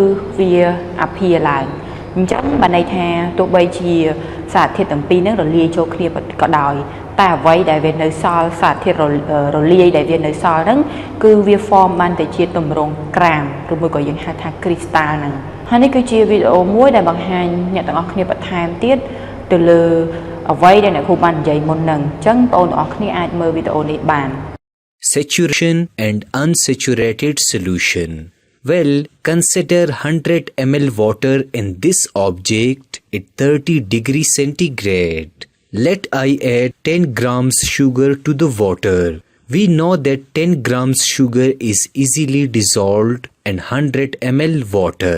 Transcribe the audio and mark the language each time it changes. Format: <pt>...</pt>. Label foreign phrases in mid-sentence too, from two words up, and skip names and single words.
<km>វាអភារឡើងអញ្ចឹងបានន័យថាទោះបីជាសារធាតុទាំងពីរហ្នឹងរលាយចូលគ្នាក៏ដោយតែអ្វីដែលវានៅសល់សារធាតុរលាយដែលវានៅសល់ហ្នឹងគឺវា form បានទៅជាទម្រង់ក្រាមឬមួយក៏យើងហៅថា crystal ហ្នឹងហើយនេះគឺជាវីដេអូមួយដែលបង្ហាញអ្នកទាំងអស់គ្នាបន្ថែមទៀតទៅលើអ្វីដែលអ្នកគ្រូបាននិយាយមុនហ្នឹងអញ្ចឹងបងប្អូនទាំងអស់គ្នាអាចមើលវីដេអូនេះបាន</km> <en>Saturation and unsaturated solution. Well, consider 100 ml water in this object at 30 degrees centigrade. Let I add 10 grams sugar to the water. We know that 10 grams sugar is easily dissolved in 100 ml water.</en>